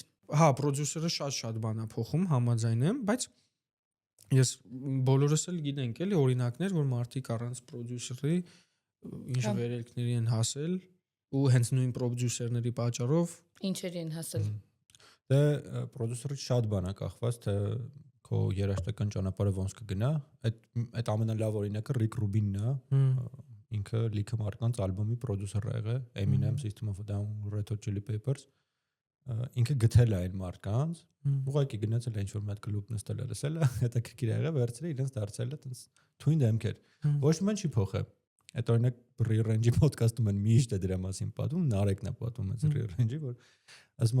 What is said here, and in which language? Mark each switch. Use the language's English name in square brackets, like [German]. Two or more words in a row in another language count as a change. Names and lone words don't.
[Armenian] Հա, պրոդյուսերը շատ բան է փոխում, համաձայն եմ, բայց ես բոլորս էլ գիտենք էլի օրինակներ, որ մարդիկ առանց պրոդյուսերի ինչ վերելքների են հասել ու հենց նույն պրոդյուսերների պատճառով ինչերի են հասել։ Դե պրոդյուսերից շատ բան է կախված, թե քո երաժշտական ճանապարհը ոնց կգնա։ Այդ ամենալավ օրինակը Rick Rubin-ն է, ինքը լիքը մարդկանց ալբոմի պրոդյուսեր ա եղել, Eminem, System of a Down, Red Hot Chili Peppers, ինքը գտել է այն մարդկանց, ուղղակի գնացել է ինչ-որ մատ կլուբ նստել է, լսել է, հետաքրքիր եղել, վերցրել իրենց դարձել է տենց թույն դեմքեր։ Ոչ մի չի փոխել։ Այդ օրինակ Re-Range-ի ոդկասթում են միշտ է դրա մասին պատում, Նարեկն է պատում այս Re-Range-ի, որ ասում